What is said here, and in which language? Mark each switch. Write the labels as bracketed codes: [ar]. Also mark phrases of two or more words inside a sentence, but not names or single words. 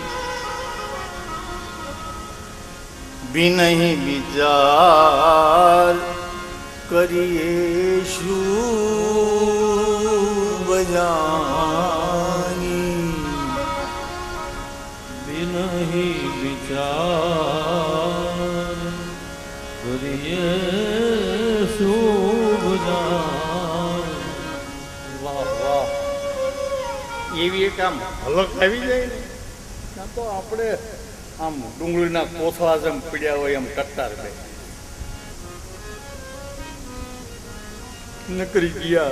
[awa] बिन ही विचार करिए शुभ जानी, नहीं विचार करिए शुभ जान. [gu] વાહ વાહ, એવી એક આમ હલક આવી જાય ને, ત્યાં તો આપણે આમ ડુંગળીના કોથળા જેમ પીડ્યા હોય એમ ટટ્ટાર બે નકરી ગયા.